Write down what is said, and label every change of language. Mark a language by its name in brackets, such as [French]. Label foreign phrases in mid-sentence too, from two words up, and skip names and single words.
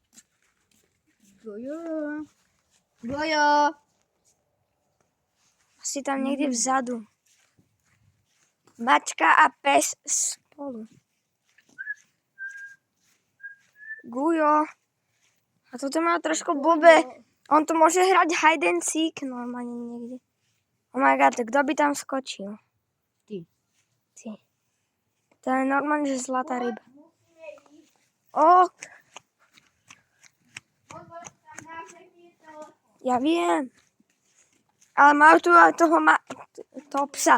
[Slovak] Gujo. Asi tam niekde vzadu. Mačka a pes spolu. Gujo. A toto má trošku blbé. On tu môže hrať [English] hide and seek [Slovak] normálne niekde. [English] Oh my god, [Slovak] kto by tam skočil? Ty. To je normálne, že zlatá ryba. Oh. Ja viem. Ale majú tu aj toho psa.